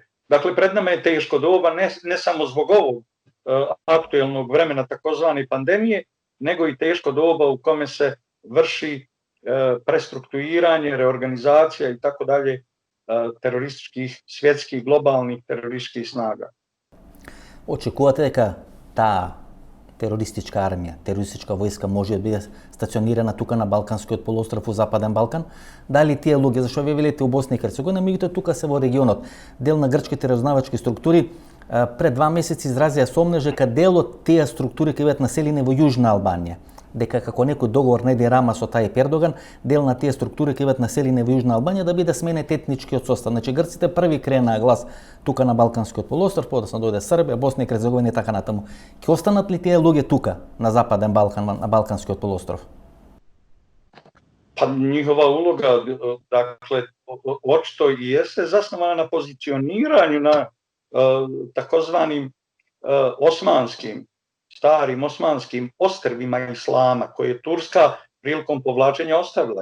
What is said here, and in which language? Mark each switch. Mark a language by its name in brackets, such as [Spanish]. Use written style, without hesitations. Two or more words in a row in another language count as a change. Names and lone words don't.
[Bosnian] Dakle, pred nama je teško doba, ne samo zbog ovog aktuelnog vremena takozvane pandemije, nego i teško doba u kome se vrši prestrukturiranje, reorganizacija i tako dalje terorističkih, svjetskih, globalnih terorističkih snaga. [Macedonian] Očekujete дека таа терористичка армија, терористичка војска може да биде стационирана тука на Балканскиот полуостров, у Западен Балкан? Дали тие луѓе, зашто вие велите у Босна и Херцеговина, меѓутоа тука се во регионот, дел на грчките разузнавачки структури, пред 2 месеци изразија сомнеж дека дел од тие структури ќе бидат населени во Јужна Албанија, дека како некој договор не Рама со Тајип Ердоган, дел на тие структури ќе бидат населени во Јужна Албанија да биде сменет етничкиот состав. Значи грците први кренаа глас тука на Балканскиот полуостров, подоцна дојде Србија, Босна и Херцеговина и така натаму. Ќе останат ли тие луѓе тука на Западен Балкан, на Балканскиот полуостров? [Bosnian] Pa njihova uloga, dakle, očito i jeste zasnovana na pozicioniranju na takozvanim starim osmanskim ostrvima islama, koje je Turska prilikom povlačenja ostavila.